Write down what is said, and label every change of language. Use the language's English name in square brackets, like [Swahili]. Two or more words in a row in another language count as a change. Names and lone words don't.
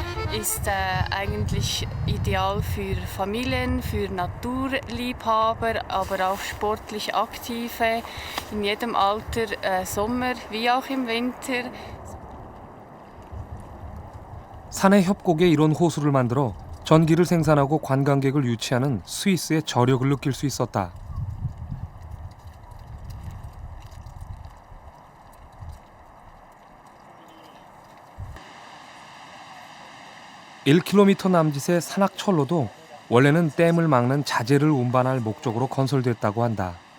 [German] ist eigentlich ideal für Familien, für Naturliebhaber, aber auch sportlich Aktive in jedem Alter, Sommer wie auch im Winter. [Korean] 산의 협곡에 이런 호수를 만들어 전기를 생산하고 관광객을 유치하는 스위스의 저력을 느낄 수 있었다. (1km) 남짓의 산악철로도 원래는 댐을 막는 자재를 운반할 목적으로 건설됐다고 한다.